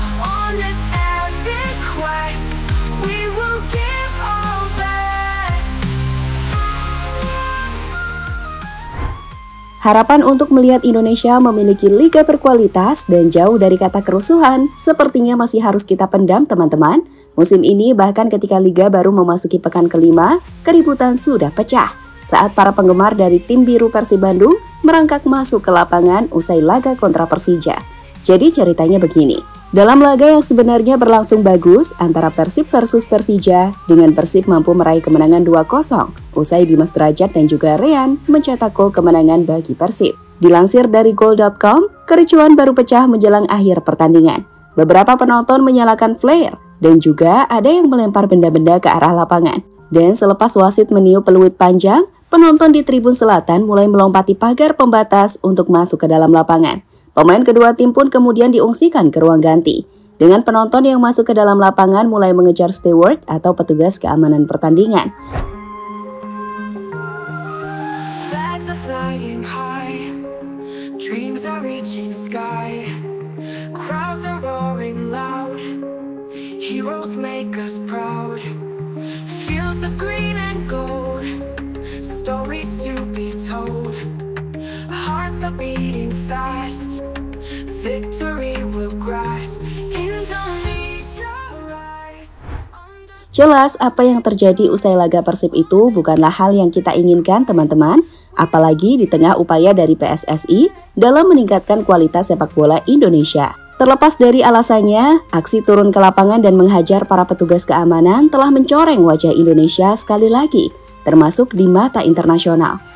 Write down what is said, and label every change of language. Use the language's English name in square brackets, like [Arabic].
[English] On this epic quest, we will give our best. [Indonesian] Harapan untuk melihat Indonesia memiliki liga berkualitas dan jauh dari kata kerusuhan sepertinya masih harus kita pendam, teman-teman. Musim ini bahkan ketika liga baru memasuki pekan kelima, keributan sudah pecah saat para penggemar dari tim biru Persib Bandung merangkak masuk ke lapangan usai laga kontra Persija. Jadi ceritanya begini, dalam laga yang sebenarnya berlangsung bagus antara Persib versus Persija, dengan Persib mampu meraih kemenangan 2-0, usai Dimas Derajat dan juga Rean mencetak gol kemenangan bagi Persib. Dilansir dari Goal.com, kericuhan baru pecah menjelang akhir pertandingan. Beberapa penonton menyalakan flare, dan juga ada yang melempar benda-benda ke arah lapangan. Dan selepas wasit meniup peluit panjang, penonton di tribun selatan mulai melompati pagar pembatas untuk masuk ke dalam lapangan. Pemain kedua tim pun kemudian diungsikan ke ruang ganti. Dengan penonton yang masuk ke dalam lapangan mulai mengejar steward atau petugas keamanan pertandingan. [English] Flags are flying high, dreams are reaching sky, crowds are roaring loud, heroes make us proud, fields of green and gold, stories to be told, hearts are beating fast, victory will grasp, Indonesia rise. [Indonesian] Jelas apa yang terjadi usai laga Persib itu bukanlah hal yang kita inginkan, teman-teman, apalagi di tengah upaya dari PSSI dalam meningkatkan kualitas sepak bola Indonesia. Terlepas dari alasannya, aksi turun ke lapangan dan menghajar para petugas keamanan telah mencoreng wajah Indonesia sekali lagi, termasuk di mata internasional.